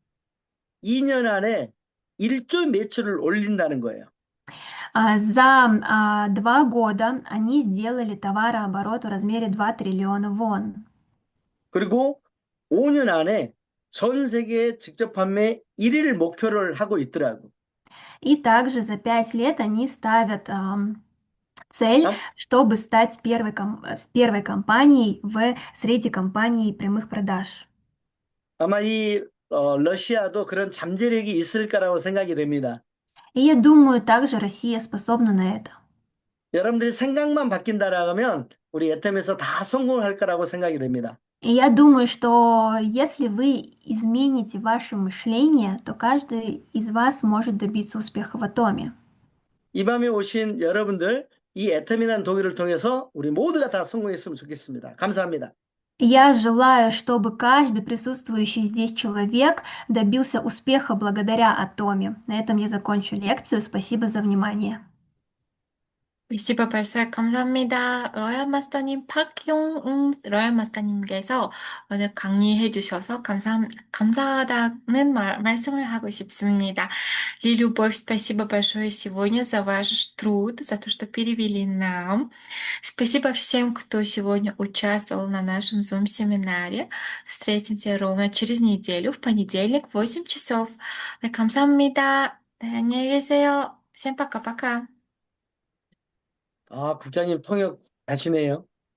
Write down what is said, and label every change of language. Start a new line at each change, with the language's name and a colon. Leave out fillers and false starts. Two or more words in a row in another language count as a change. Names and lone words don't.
Korean: 2년 안에 1조 매출을 올린다는 거예요.
Russian: За 2 года они сделали товарооборот в размере 2 триллиона вон.
Korean: 그리고 5년 안에 전 세계 직접 판매 1위를 목표를 하고 있더라고.
Russian: И также за 5 лет они ставят цель, 아- чтобы стать первой компанией среди компаний прямых продаж.
Korean: 아마 이 러시아도 그런 잠재력이 있을 거라고 생각이 됩니다.
Russian: И я думаю, также Россия способна на это.
Korean: 여러분들이 생각만 바뀐다라고 하면 우리 애텀에서 다 성공할 거라고 생각이 됩니다.
Russian: И я думаю, что если вы измените ваше мышление, то каждый из вас может добиться успеха в Атоме.
Korean: 이 밤에 오신 여러분들 이 애텀이라는 독일을 통해서 우리 모두가 다 성공했으면 좋겠습니다. 감사합니다.
Russian: Я желаю, чтобы каждый присутствующий здесь человек добился успеха благодаря Атоме. На этом я закончу лекцию. Спасибо за внимание.
Korean: 리시버 발수학 감사합니다. 로얄 마스터님, 박용웅 로얄 마스터님께서 오늘 강의해 주셔서 감사하다는 말씀을 하고 싶습니다.
Russian: Любовь, спасибо большое сегодня за ваш труд, за то, что перевели нам. Спасибо всем, кто сегодня участвовал на нашем Zoom-семинаре. Встретимся ровно через неделю, в понедельник, в 8 часов.
Korean: 네, 감사합니다. 네, 안녕히 계세요.
Russian: всем пока-пока.
Korean: 국장님 통역 잘하시네요.